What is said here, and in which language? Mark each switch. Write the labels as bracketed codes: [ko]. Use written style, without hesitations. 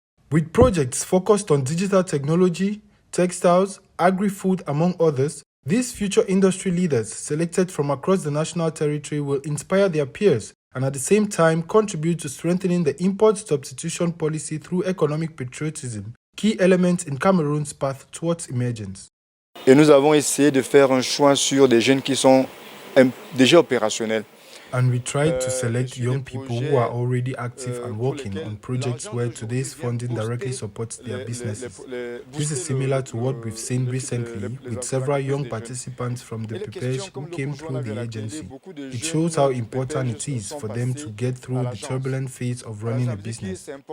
[en] With projects focused on digital technology, textiles, agri-food, among others, these future industry leaders selected from across the national territory will inspire their peers and at the same time contribute to strengthening the import substitution policy through economic patriotism, key elements in Cameroon's path towards emergence. [fr] Et nous avons essayé de faire un choix sur des jeunes qui sont déjà opérationnels. [en] And we tried to select young people who are already active and working on projects where today's funding directly supports their businesses. This is similar to what we've seen recently with several young participants from the PPEJ who came through the agency. It shows how important it is for them to get through the turbulent phase of running a business.